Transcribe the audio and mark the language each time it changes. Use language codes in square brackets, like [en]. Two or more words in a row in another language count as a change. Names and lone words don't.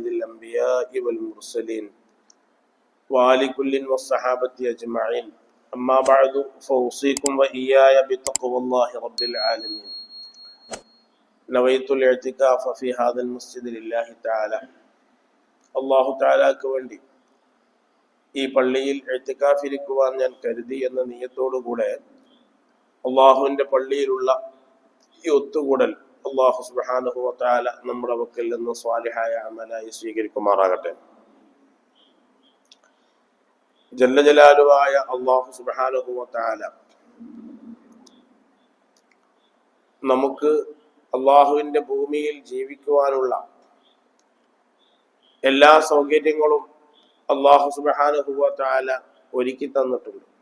[ar] الأنبياء والمرسلين وآل كل والصحابة أجمعين أما بعد فأوصيكم وإياي بتقوى الله رب العالمين نويت الاعتكاف في هذا المسجد لله تعالى الله تعالى [ml] كوندي ഈ പള്ളിയിൽ ഇഅ്തികാഫിരിക്കുവാൻ ഞാൻ കരുതി എന്ന നിയത്തോടുകൂടെ അള്ളാഹുവിന്റെ പള്ളിയിലുള്ള ഈ ഒത്തുകൂടൽ [ar] الله سبحانه وتعالى [ml] നമ്മുടെ പക്കൽ നിന്ന് സ്വാലിഹായ അമലായി സ്വീകരിക്കുമാറാകട്ടെ. [ar] جل جلاله الله سبحانه وتعالى [ml] നമുക്ക് അള്ളാഹുവിന്റെ ഭൂമിയിൽ ജീവിക്കുവാനുള്ള എല്ലാ സൗകര്യങ്ങളും [ar] الله سبحانه وتعالى [ml] ഒരുക്കി തന്നിട്ടുണ്ട്.